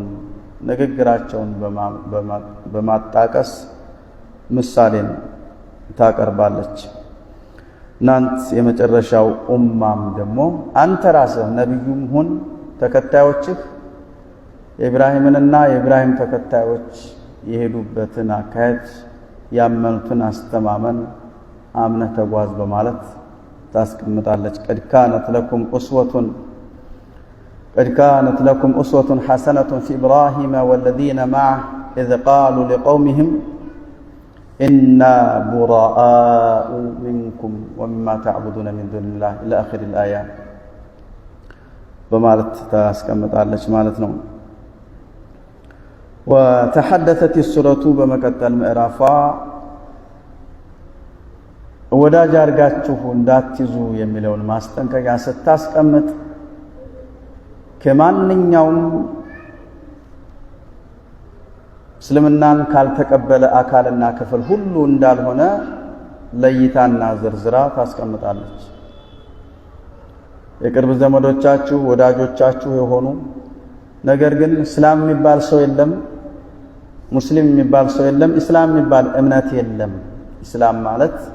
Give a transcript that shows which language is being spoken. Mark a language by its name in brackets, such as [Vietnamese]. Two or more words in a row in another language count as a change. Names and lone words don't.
[Amharic] ንግግራቸውን በማጣቀስ ምሳሌን ታቀርባለች። እናንት የመጨረሻው ኡማም ደግሞ አንተ ራስህ ነብዩም ሁን ተከታዮችህ የኢብራሂምንና የኢብራሂም ተከታዮች የሄዱበትን አካሄድ ያመኑትን አስተማመን አምነህ ተጓዝ በማለት ታስቀምጣለች። [Arabic] قد كانت لكم أسوة حسنة في إبراهيم والذين معه إذ قالوا لقومهم إنا براء منكم ومما تعبدون من دون الله إلى آخر الآية [Amharic] በማለት ታስቀምጣለች ማለት ነው። [Arabic] وتحدثت السورة [Amharic] በመቀጠል ምዕራፏ ወዳጅ አርጋችሁ እንዳትይዙ የሚለውን ማስጠንቀቂያ ስታስቀምጥ ከማንኛውም እስልምናን ካልተቀበለ አካልና ክፍል ሁሉ እንዳልሆነ ለይታና ዝርዝራ ታስቀምጣለች። የቅርብ ዘመዶቻችሁ ወዳጆቻችሁ የሆኑ ነገር ግን እስላም የሚባል ሰው የለም፣ ሙስሊም የሚባል ሰው የለም፣ እስላም የሚባል እምነት የለም። እስላም ማለት